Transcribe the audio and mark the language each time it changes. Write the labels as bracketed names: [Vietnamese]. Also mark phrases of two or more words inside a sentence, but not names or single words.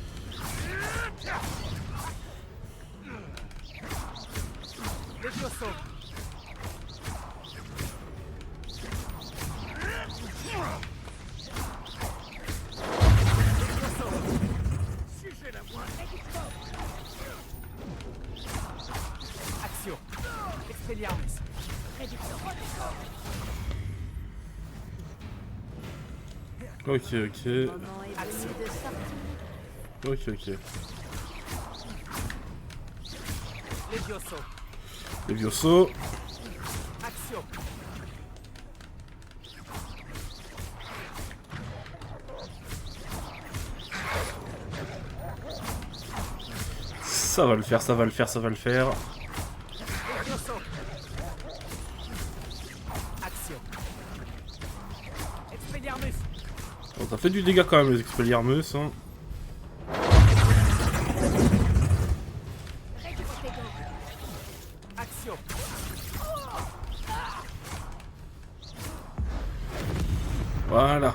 [French] Levioso. Si j'ai la voix. Axio. Expelliarmus. Ok, ok. Axio. Ok, ok. Levioso. Levioso. Axio. Ça va le faire, ça va le faire, ça va le faire. Levioso. Axio. Expelliarmus. Bon, ça fait du dégât quand même les Expelliarmus. Hein. Axio. Voilà.